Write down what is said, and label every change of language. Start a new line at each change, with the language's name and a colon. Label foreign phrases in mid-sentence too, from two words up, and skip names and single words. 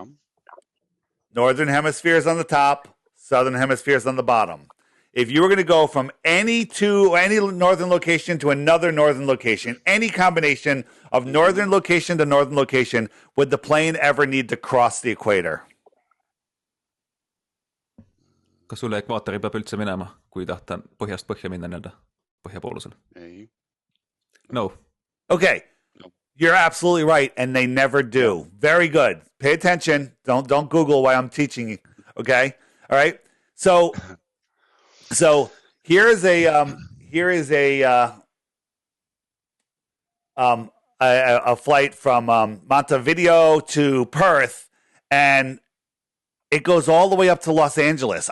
English: Northern hemisphere is on the top, southern hemisphere is on the bottom. If you were going to go from any northern location to another northern location, any combination of northern location to northern location, would the plane ever need to cross the equator?
Estonian: Kas sulle ekvaatori peab üldse minema, kui tahta põhjast põhja minna nii-öelda põhjapoolusel? Ei.
English: No. Okay. No. You're absolutely right, and they never do. Very good. Pay attention. Don't Google why I'm teaching you. Okay? All right? So here is a flight from Montevideo to Perth, and it goes all the way up to Los Angeles.